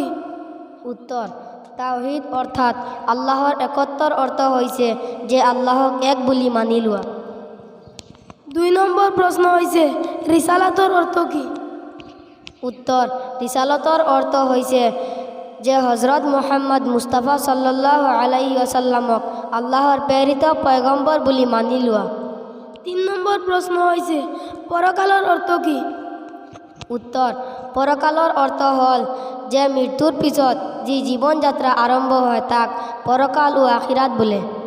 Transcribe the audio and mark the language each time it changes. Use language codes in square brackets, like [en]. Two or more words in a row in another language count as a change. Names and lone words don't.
[as] উত্তৰ: তাওহীদ অৰ্থাৎ আল্লাহৰ একত্বৰ অৰ্থ হৈছে যে আল্লাহক এক বুলি মানি লোৱা। ২ নম্বৰ প্ৰশ্ন হৈছে, ৰিসালাতৰ অৰ্থ কি? উত্তৰ: ৰিসালাতৰ অৰ্থ হৈছে যে হজৰত মুহাম্মদ মুস্তাফা [ar] صلى الله عليه وسلم [as] আল্লাহৰ প্ৰেৰিত পয়গম্বৰ বুলি মানি লোৱা। ৩ নম্বৰ প্ৰশ্ন হৈছে, পৰকালৰ অৰ্থ কি? উত্তৰ: পৰকালৰ অৰ্থ হ'ল যে মৃত্যুৰ পিছত যি জীৱন যাত্ৰা আৰম্ভ হয় তাক পৰকাল ও আখিৰাত বোলে।